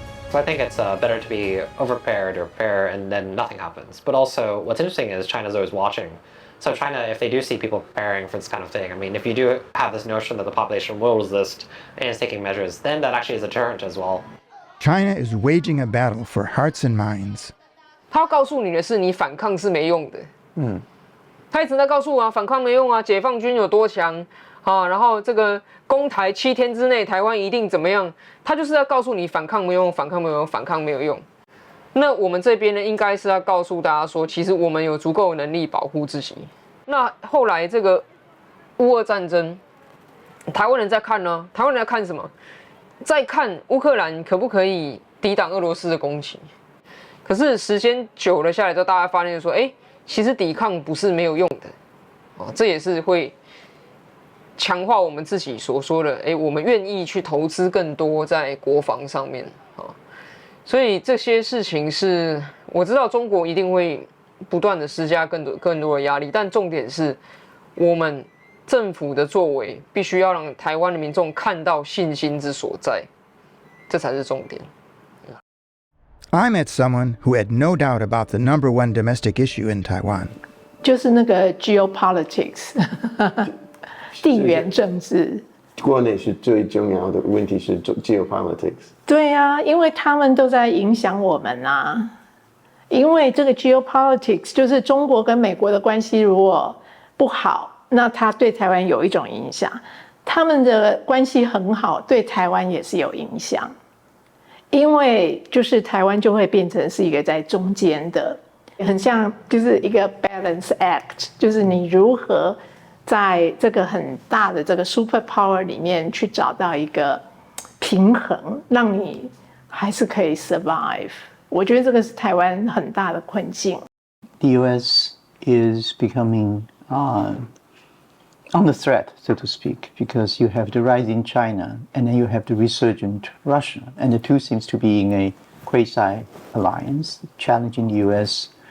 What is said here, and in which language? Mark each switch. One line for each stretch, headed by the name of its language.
English: So I think it's better to be overprepared or prepare and then nothing happens. But also, what's interesting is China's always watching. So China, if they do see people preparing for this kind of thing, I mean, if you do have this notion that the population will resist and is taking measures, then that actually is a deterrent as well. China is waging a battle for hearts and minds.
Chinese: 他告诉你的是你反抗是没用的，他一直在告诉我啊，反抗没用啊，解放军有多强啊，然后这个攻台7天之内台湾一定怎么样，他就是要告诉你反抗没有用，反抗没有用，反抗没有用。那我们这边呢，应该是要告诉大家说，其实我们有足够的能力保护自己。那后来这个乌俄战争，台湾人在看呢，台湾人在看什么？在看乌克兰可不可以抵挡俄罗斯的攻击。可是时间久了下来之后，大家发现说，其实抵抗不是没有用的，这也是会强化我们自己所说的，我们愿意去投资更多在国防上面，所以这些事情是我知道中国一定会不断的施加更多的压力，但重点是我们政府的作为必须要让台湾的民众看到信心之所在，这才是重点。
English: I met someone who had no doubt about the number one domestic issue in Taiwan.
Chinese: 就是那个 geopolitics 地缘政治。国内是最重要的问题是 geopolitics。对啊，因为他们都在影响我们啊。因为这个 geopolitics 就是中国跟美国的关系如果不好，那它对台湾有一种影响；他们的关系很好，对台湾也是有影响。因为就是台湾就会变成是一个在中间的，很像就是一个
English: balance act，
Chinese: 就是你如何在这个很大的这个
English: super power
Chinese: 里面去找到一个平衡，让你还是可以 survive。我觉得这个是台湾很大的困境。
English: The U.S. is becoming under threat, so to speak, because you have the rising China and then you have the resurgent Russia, and the two seems to be in a quasi-alliance, challenging the U.S.